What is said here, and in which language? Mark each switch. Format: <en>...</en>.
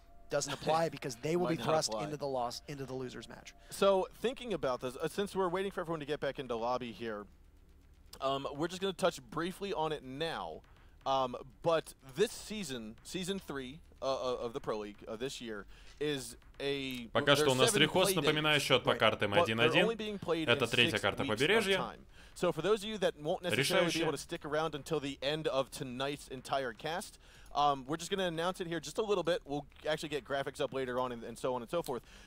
<en>Doesn't apply because they will be thrust into the losers match. So thinking about this, since we're waiting for everyone to get back into lobby here, we're just going to touch briefly on it now. But this season 3 of the Pro League this year is a.</en> <ru>Пока что у нас рехост, напоминаю, счет по картам 1-1. Это третья карта побережья.</ru> <en>So for those of you that won't necessarily be able to stick around until the end of tonight's entire cast, we're just going to announce it here just a little bit. We'll actually get graphics up later on and so on and so forth.</en>